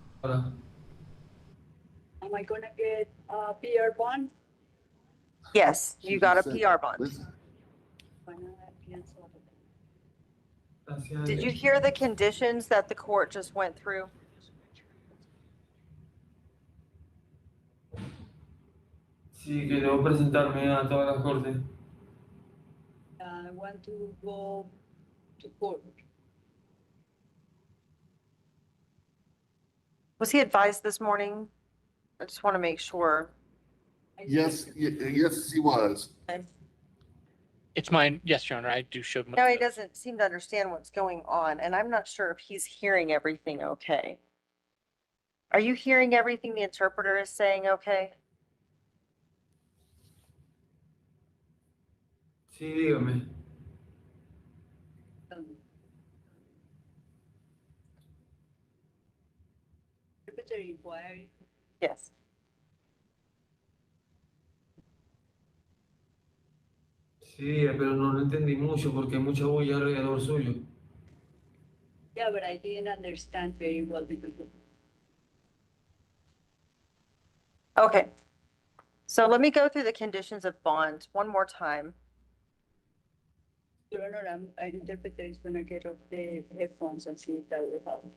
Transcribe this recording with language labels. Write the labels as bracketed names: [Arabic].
[English] Am I gonna get a PR bond? Yes, you got a PR bond. Did you hear the conditions that the court just went through? [Spanish] Sí, que debo presentarme a todas las cortes. [English] I want to go to court. Was he advised this morning? I just want to make sure. Yes, yes, he was. It's mine. Yes, Your Honor, I do show. No, he doesn't seem to understand what's going on, and I'm not sure if he's hearing everything okay. Are you hearing everything the interpreter is saying okay? [Spanish] Sí, dígame. [English] Yes. [Spanish] Sí, pero no lo entendí mucho porque hay mucha bulla alrededor suyo. [English] Yeah, but I didn't understand very well. Okay. So let me go through the conditions of bond one more time. Your Honor, an interpreter is gonna get off the headphones and see if that will help.